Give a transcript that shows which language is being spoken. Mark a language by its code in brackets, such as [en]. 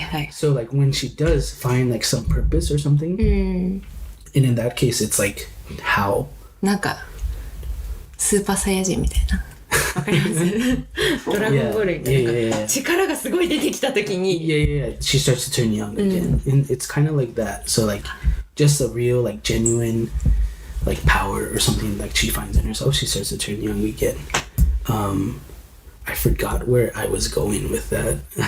[en] So like when she does find like some purpose or something, and in that case it's like how [ja] なんかスーパーサイヤ人みたいな。わかりますドラゴンボールみたいな。 [en] Yeah. [ja] 力がすごい出てきたときに。 [en] Yeah. She starts to turn young again. And it's kind of like that. So like just a real like genuine like power or something like she finds in herself, she starts to turn young again. I forgot where I was going with that.